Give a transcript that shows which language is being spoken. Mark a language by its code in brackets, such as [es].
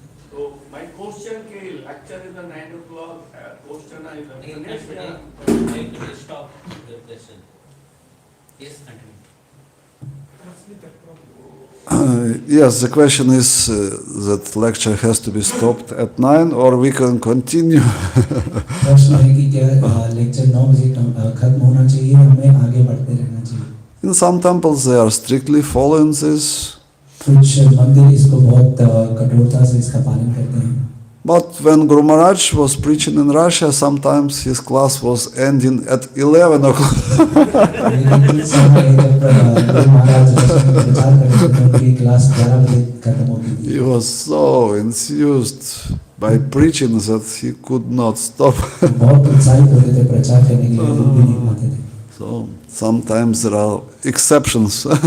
[en] So my question ke lecture is at 9 o'clock. Question is finished. Stop the question. Yes, continue. Yes, the question is that lecture has to be stopped at 9 or we can continue. [hi] प्रश्न है कि क्या lecture 9 बजे खत्म होना चाहिए, हमें आगे बढ़ते रहना चाहिए. [en] In some temples they are strictly following this. [hi] कुछ मंदिर इसको बहुत कठोरता से इसका पालन करते हैं. [en] But when Guru Maharaj was preaching in Russia, sometimes his class was ending at 11 o'clock. [hi] लेकिन इस समय जब गुरु महाराज प्रचार करते थे उनकी क्लास 11 बजे खत्म होती थी. [en] He was so enthused by preaching that he could not stop. [hi] बहुत उत्साहित होते थे प्रचार करने के लिए, रुक भी नहीं पाते थे. [en] So sometimes there are exceptions.